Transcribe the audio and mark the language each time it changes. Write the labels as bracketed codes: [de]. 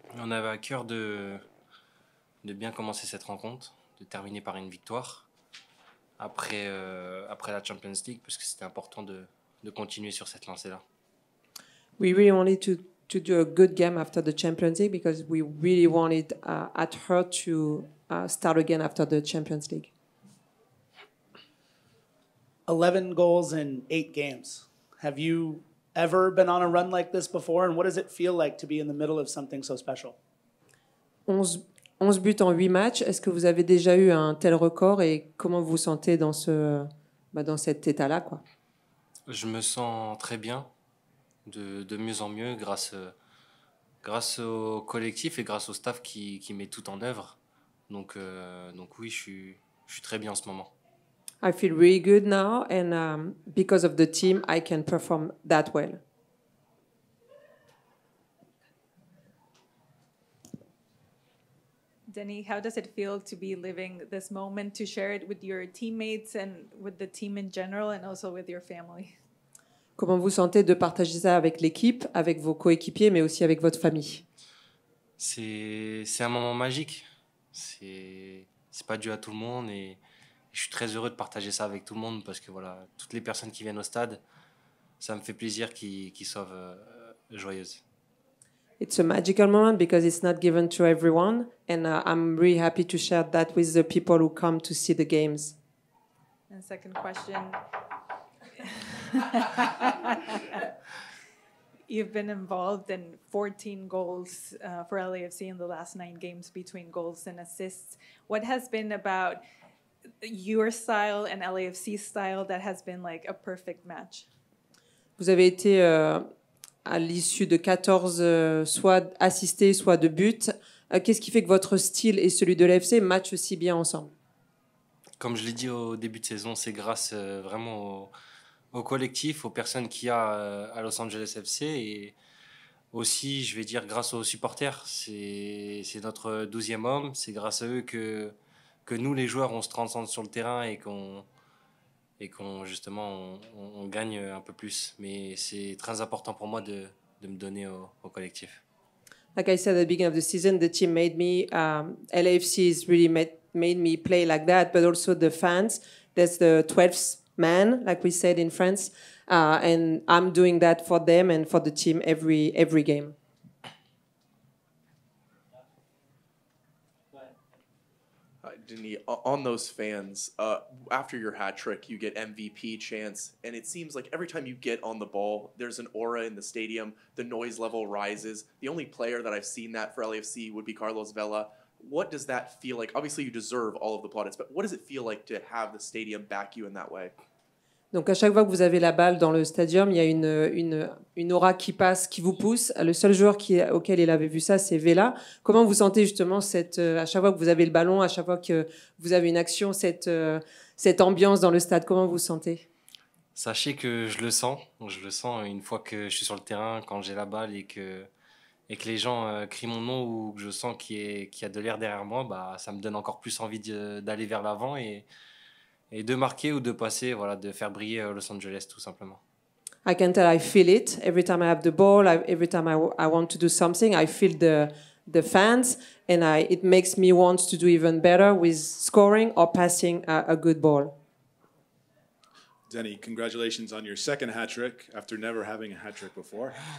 [fr] On avait à cœur de bien commencer cette rencontre, de terminer par une victoire après la Champions League, parce que c'était important de continuer sur cette lancée-là. [en] We really wanted to do a good game after the Champions League because we really wanted at Heart to start again after the Champions League. 11 goals in 8 games. Have you ever been on a run like this before? And what does it feel like to be in the middle of something so special? [fr] 11 buts en 8 matchs. Est-ce que vous avez déjà eu un tel record et comment vous vous sentez dans cet état-là, quoi? Je me sens très bien, de mieux en mieux grâce au collectif et grâce au staff qui met tout en œuvre. Donc oui, je suis très bien en ce moment. [en] I feel really good now, and because of the team, I can perform that well. Denny, how does it feel to be living this moment, to share it with your teammates and with the team in general, and also with your family? [fr] Comment vous sentez de partager ça avec l'équipe, avec vos coéquipiers, mais aussi avec votre famille? C'est un moment magique. C'est pas dû à tout le monde et je suis très heureux de partager ça avec tout le monde parce que voilà, toutes les personnes qui viennent au stade, ça me fait plaisir qu'ils soient joyeuses. [en] It's a magical moment because it's not given to everyone, and I'm really happy to share that with the people who come to see the games. And second question. You've been involved in 14 goals for LAFC in the last 9 games between goals and assists. What has been about your style and LAFC style that has been like a perfect match? [fr] Vous avez été à l'issue de 14 soit assistés, soit de buts. Qu'est-ce qui fait que votre style et celui de l'AFC matchent si bien ensemble? Comme je l'ai dit au début de saison, c'est grâce vraiment au collectif, aux personnes qu'il y a à Los Angeles FC et aussi, je vais dire, grâce aux supporters. C'est notre 12e homme, c'est grâce à eux que nous, les joueurs, on se transcende sur le terrain et qu'on justement on gagne un peu plus. Mais c'est très important pour moi de me donner au collectif. [en] Like I said at the beginning of the season, the team made me, LAFC has really made me play like that, but also the fans. There's the 12th man, like we said in France, and I'm doing that for them and for the team every game. Denis, on those fans, after your hat trick, you get MVP chants, and it seems like every time you get on the ball, there's an aura in the stadium, the noise level rises. The only player that I've seen that for LAFC would be Carlos Vela. What does that feel like? Obviously, you deserve all of the plaudits, but what does it feel like to have the stadium back you in that way? [fr] Donc à chaque fois que vous avez la balle dans le stadium, il y a une aura qui passe, qui vous pousse. Le seul joueur auquel il avait vu ça, c'est Vela. Comment vous sentez justement à chaque fois que vous avez le ballon, à chaque fois que vous avez une action, cette ambiance dans le stade? Comment vous vous sentez? Sachez que je le sens. Je le sens une fois que je suis sur le terrain, quand j'ai la balle et que les gens crient mon nom ou que je sens qu'il y a de l'air derrière moi, bah, ça me donne encore plus envie d'aller vers l'avant et de marquer ou de passer, voilà, de faire briller Los Angeles tout simplement. [en] I can tell I feel it every time I have the ball. Every time I want to do something, I feel the fans, and it makes me want to do even better with scoring or passing a good ball. Denny, congratulations on your second hat trick after never having a hat trick before.